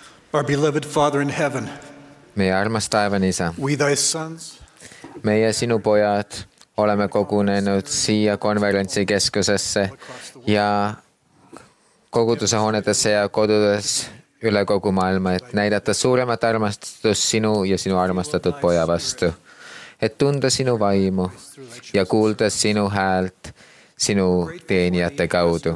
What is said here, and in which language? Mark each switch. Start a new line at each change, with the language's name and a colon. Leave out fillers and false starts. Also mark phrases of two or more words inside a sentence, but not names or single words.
English: Our beloved Father in heaven,
Estonian: meie armas taevane Isa,
English: we thy sons,
Estonian: meie sinu pojad oleme kogunenud siia konverentsikeskusesse ja koguduse hoonetesse ja kodudes üle kogu maailma, et näidata suuremat armastust sinu ja sinu armastatud poja vastu, et tunda sinu vaimu ja kuulda sinu häält sinu teenijate kaudu.